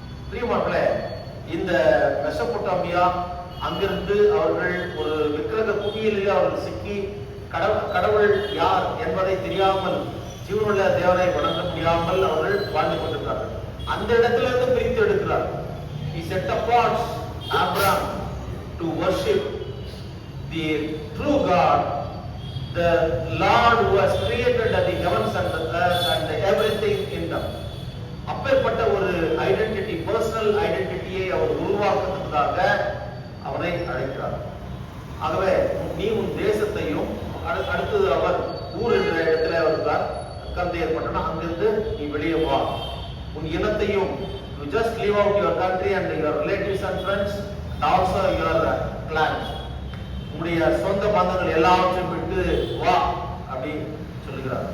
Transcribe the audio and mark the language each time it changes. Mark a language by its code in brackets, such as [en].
[ta] பிரியமானவர்களே, இந்த மெசொப்பொட்டாமியா அங்கிருந்து அவர்கள் ஒரு விக்கிரக குவியலில் அவர்கள் சிக்கி கடவுள் யார் என்பதை தெரியாமல், ஜீவனுள்ள தேவனை வணங்க முடியாமல் அவர்கள் வாழ்ந்து கொண்டிருக்கிறார்கள். அந்த இடத்திலிருந்து பிரித்து எடுக்கிறார். [en] He set apart Abraham to worship the true God, the Lord who has created the heavens and the earth and everything in them. [ta] அப்பேற்பட்ட ஒரு ஐடென்டிட்டி, பர்சனல் ஐடென்டிட்டியை அவர் உருவாக்குவதற்காக அவரை அழைக்கிறார். ஆகவே நீ உன் தேசத்தையும், அடுத்தது அவர் ஊர் என்ற இடத்துல வருகிறார், கல்தேயர் பட்டணம், அங்கிருந்து நீ வெளியே வா, உன் இனத்தையும், [en] you just leave out your country and your relatives and friends and also your clans, [ta] உன்னுடைய சொந்த பந்தங்கள் எல்லாவற்றையும் விட்டு வா அப்படி சொல்லுகிறார்.